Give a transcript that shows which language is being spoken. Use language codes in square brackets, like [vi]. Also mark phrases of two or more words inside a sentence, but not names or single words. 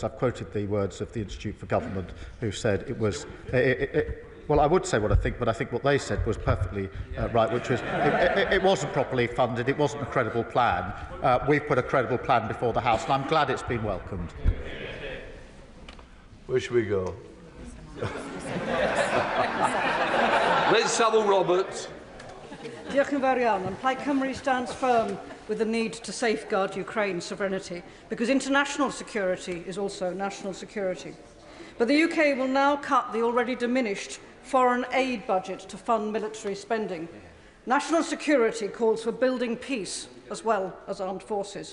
[en] I've quoted the words of the Institute for Government, who said it was... well, I would say what I think, but I think what they said was perfectly right, which was it wasn't properly funded, it wasn't a credible plan. We've put a credible plan before the House, and I'm glad it's been welcomed. Where should we go? Liz Saville-Roberts. [cy] Diolch yn fawr iawn. [en] Plaid Cymru stands firm with the need to safeguard Ukraine's sovereignty, because international security is also national security. But the UK will now cut the already diminished foreign aid budget to fund military spending. National security calls for building peace as well as armed forces.